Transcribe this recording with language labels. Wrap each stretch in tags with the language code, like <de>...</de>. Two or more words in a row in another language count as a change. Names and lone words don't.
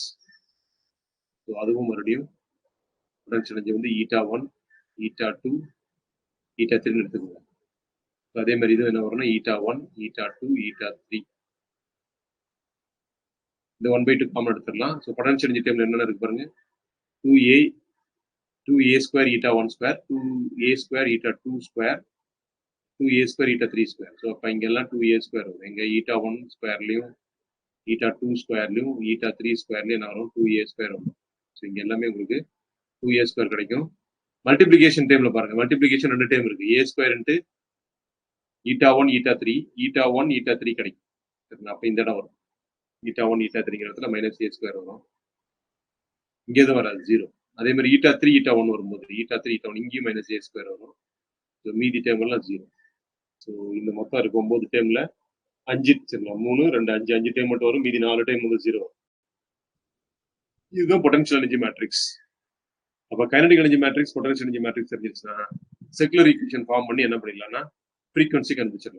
<ta>ஸோ அதுவும் மறுபடியும்</ta> <en>potential energy</en> <ta>வந்து eta 1 eta 2 eta 3 எடுத்துக்கோங்க. அதே மாதிரி இது என்ன வரும்னா eta 1 eta 2 eta 3. இந்த 1/2 காமன் எடுத்துடலாம்.</ta> <en>so potential energy</en> <ta>டைம்ல என்னென்ன இருக்கு பாருங்க,</ta> <en>2a square eta 1 square, 2a square eta 2 square, 2a square eta 3 square.</en> <ta>ஸோ அப்போ இங்கெல்லாம் 2a ஸ்கொயர் வரும். இங்கே eta 1 ஸ்கொயர்லையும் eta 2 ஸ்கொயர்லையும் eta 3 ஸ்கொயர்லையும் என்ன வரும், 2a ஸ்கொயர் வரும். ஸோ இங்கே எல்லாமே உங்களுக்கு 2a ஸ்கொயர் கிடைக்கும். மல்டிப்ளிகேஷன் டைம்ல பாருங்க, மல்டிப்ளிகேஷன் 2 டைம் இருக்கு,</ta> <en>a square into eta 1 eta 3,</en> <ta>eta 1 eta 3 கிடைக்கும். அப்போ இந்த இடம் வரும், eta 1 eta 3 இடத்துல</ta> <en>minus a square</en> <ta>வரும், இங்கே எதுவும் வராது, 0. அதே மாதிரி eta 3 eta 1 வரும்போது eta 3 eta 1 இங்கேயும்</ta> <en>minus a square</en> <ta>வரும். ஸோ மீதி டைம் எல்லாம் 0. ஸோ இந்த மொத்தம் இருக்கு 9 டைம்ல 5 சரிங்களா, 3 2 5 5 டைம் மட்டும் வரும், மீதி 4 டைம் வந்து 0. இதுதான்</ta> <en>potential energy matrix.</en> <ta>அப்போ</ta> <en>kinetic energy matrix, potential energy matrix</en> <ta>தெரிஞ்சிருச்சுன்னா</ta> <en>secular equation form</en> <ta>பண்ணி என்ன பண்ணிடலாம்னா ஃப்ரீக்வன்சி கண்டுபிடிச்சிடலாம்.</ta>